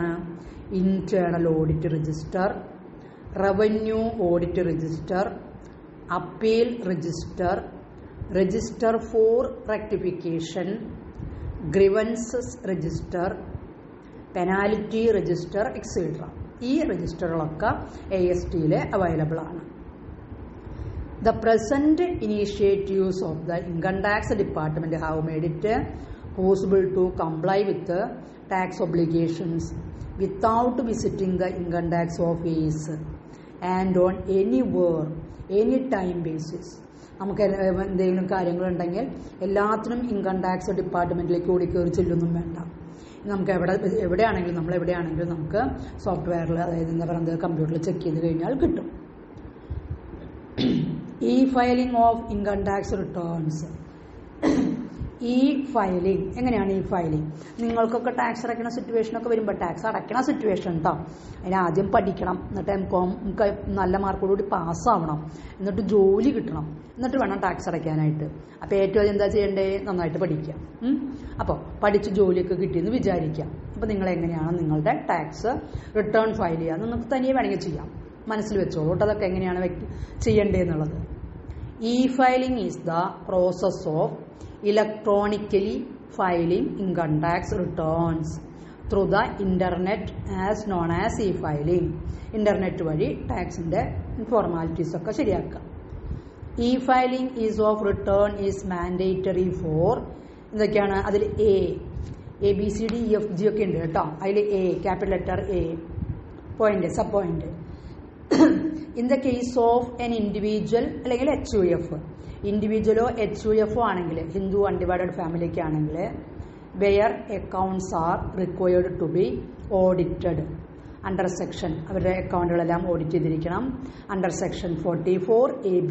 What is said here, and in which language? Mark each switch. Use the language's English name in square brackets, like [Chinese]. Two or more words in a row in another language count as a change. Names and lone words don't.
[English] Internal audit register, revenue audit register, appeal register, register for rectification, grievances register, penalty register etcetera. [Malayalam] ഈ രജിസ്റ്ററുകളൊക്കെ ASTയിൽ അവൈലബിൾ ആണ്. [English] The present initiatives of the Income Tax Department have made it possible to comply with the tax obligations without visiting the income tax office and on any time basis. [Malayalam] നമുക്ക് എന്തെങ്കിലും കാര്യങ്ങളുണ്ടെങ്കിൽ എല്ലാത്തിനും [English] income tax [Malayalam] ഡിപ്പാർട്ട്മെൻറ്റിലേക്ക് ഓടിക്കയറി ചെല്ലൊന്നും വേണ്ട. നമുക്ക് എവിടെയാണെങ്കിലും നമുക്ക് സോഫ്റ്റ്വെയറിൽ, അതായത് എന്താ പറയുന്നത്, കമ്പ്യൂട്ടറിൽ ചെക്ക് ചെയ്ത് കഴിഞ്ഞാൽ കിട്ടും. [English] e-filing of income tax returns. [Malayalam] e-filing എങ്ങനെയാണ്? e-filing നിങ്ങൾക്കൊക്കെ ടാക്സ് അടയ്ക്കുന്ന സിറ്റുവേഷനൊക്കെ വരുമ്പോൾ, ടാക്സ് അടയ്ക്കണ സിറ്റുവേഷൻ കേട്ടോ, അതിനാദ്യം പഠിക്കണം, എന്നിട്ട് MCOM നല്ല മാർക്കോടുകൂടി പാസ്സാവണം, എന്നിട്ട് ജോലി കിട്ടണം, എന്നിട്ട് വേണം ടാക്സ് അടയ്ക്കാനായിട്ട്. അപ്പോൾ ഏറ്റവും ആദ്യം എന്താ ചെയ്യേണ്ടത്? നന്നായിട്ട് പഠിക്കുക. അപ്പോൾ പഠിച്ച് ജോലിയൊക്കെ കിട്ടിയെന്ന് വിചാരിക്കാം. അപ്പോൾ നിങ്ങളെങ്ങനെയാണ് നിങ്ങളുടെ [English] tax return file [Malayalam] ചെയ്യുക? നിങ്ങൾക്ക് തനിയെ വേണമെങ്കിൽ ചെയ്യാം, മനസ്സിൽ വെച്ചോളൂ കേട്ടോ അതൊക്കെ എങ്ങനെയാണ് ചെയ്യേണ്ടതെന്നുള്ളത്. [English] e-filing is the process of electronically filing income tax returns through the internet as known as e-filing. [Malayalam] ഇന്റർനെറ്റ് വഴി ടാക്സിൻ്റെ ഫോർമാലിറ്റീസ് ഒക്കെ ശരിയാക്കുക. [English] e-filing is of return is mandatory for എന്തൊക്കെയാണ്? [Malayalam] അതിൽ ABCDEFG ഒക്കെ ഉണ്ട് കേട്ടോ. [English] അതിൽ capital letter A point, sub point. in the case of an individual അല്ലെങ്കിൽ HUF, ഇൻഡിവിജ്വലോ HUFO ആണെങ്കിൽ, Hindu undivided family ആണെങ്കിൽ, where accounts are required to be audited under section, [Malayalam] അവരുടെ അക്കൗണ്ടുകളെല്ലാം ഓഡിറ്റ് ചെയ്തിരിക്കണം [English] under section 44AB.